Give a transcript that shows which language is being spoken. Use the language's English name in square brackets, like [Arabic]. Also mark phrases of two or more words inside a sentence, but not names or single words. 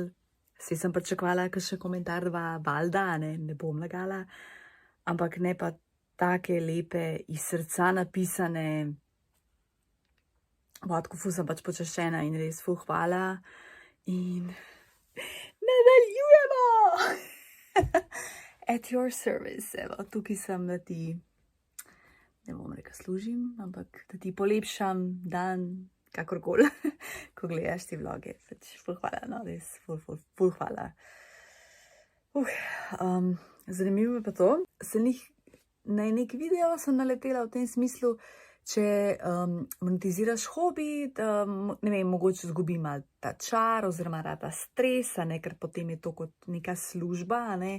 [Slovenian] Saj sem pričakovala, ker še komentar 2 valjda, ne bom lagala, ampak ne pa take lepe, iz srca napisane. Tako ful sem pač počaščena in res ful hvala. In nadaljujemo! [English] At your service, [Slovenian] evo, tukaj sem, da ti, ne bom rekla služim, ampak da ti polepšam dan, kakorkoli, ko gledaš ti vloge. Pač ful hvala, no, res ful hvala. Zanimivo je pa to, na nek video sem naletela v tem smislu, če monetiziraš hobi, da, ne vem, mogoče zgubi malo ta čar oziroma rata stresa, ker potem je to kot neka služba, ne.